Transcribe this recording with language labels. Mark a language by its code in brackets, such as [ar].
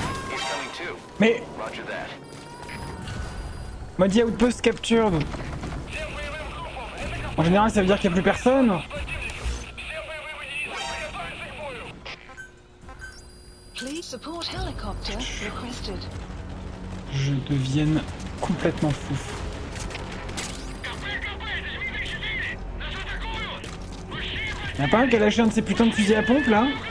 [en] He's coming too. [fr] Mais [en] Roger that. [fr] m'a dit [en] outpost captured. [fr] En général ça veut dire qu'il n'y a plus personne. [en] Please support helicopter requested. [fr] Je devienne complètement fou. Y'a pas un qui a lâché un de ces putains de fusils à pompe là?